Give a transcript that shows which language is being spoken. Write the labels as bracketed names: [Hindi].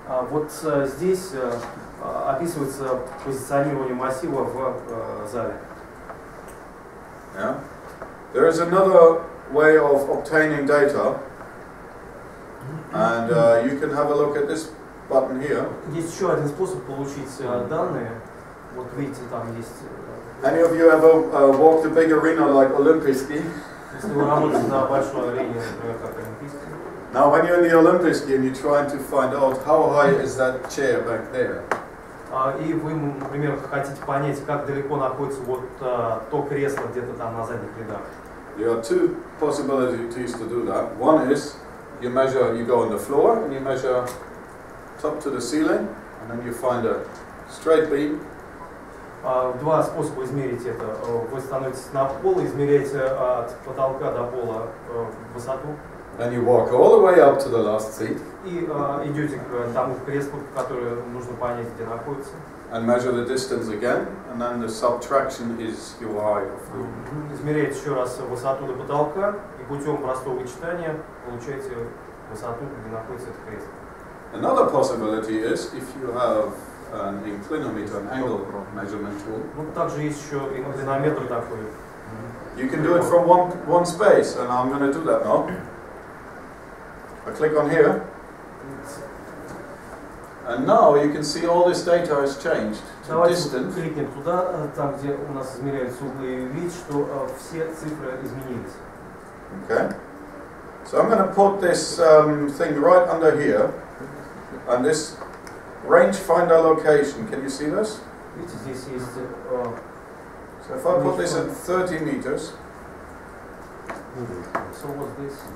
[Russian] Вот здесь описывается позиционирование массива в зале. [English] Yeah. There is another way of obtaining data, and you can have a look at this button here. [Russian] Есть еще один способ получить данные. Вот видите, там есть. [English] Any of you ever walked a big arena like Olympiski? [Russian] Если вы работаете на большой арене, например, как Олимпийской. [English] Now, when you're in the Olympics game, you're trying to find out how high is that chair back there. [Russian] И вы, например, хотите понять, как далеко находится вот то кресло где-то там на задних рядах. [English] There are two possibilities to do that. One is you go on the floor and you measure top to the ceiling, and then you find a straight beam. [Russian] Два способа измерить это. Вы становитесь на пол, измеряете от потолка до пола высоту. [English] Then you walk all the way up to the last seat. [Russian] И идете к тому креслу, которое нужно понять, где находится. [English] And measure the distance again, and then the subtraction is your height. [Russian] Измеряете еще раз высоту до потолка, и путем простого вычитания получаете высоту, где находится это кресло. [English] Another possibility is if you have an inclinometer, an angle measurement tool. [Russian] Ну, также есть еще инклинометр такой. [English] You can do it from one space, and I'm going to do that now. I click on here, and now you can see all this data has changed to [Russian] Давайте [English] distance. [Russian] кликнем туда, там где у нас измеряются углы, и видеть, что все цифры изменились. [English] Okay. So I'm going to put this thing right under here, and this rangefinder location. Can you see this? [Russian] Видите, здесь есть. [English] So if I put this at 30 meters, So what's this?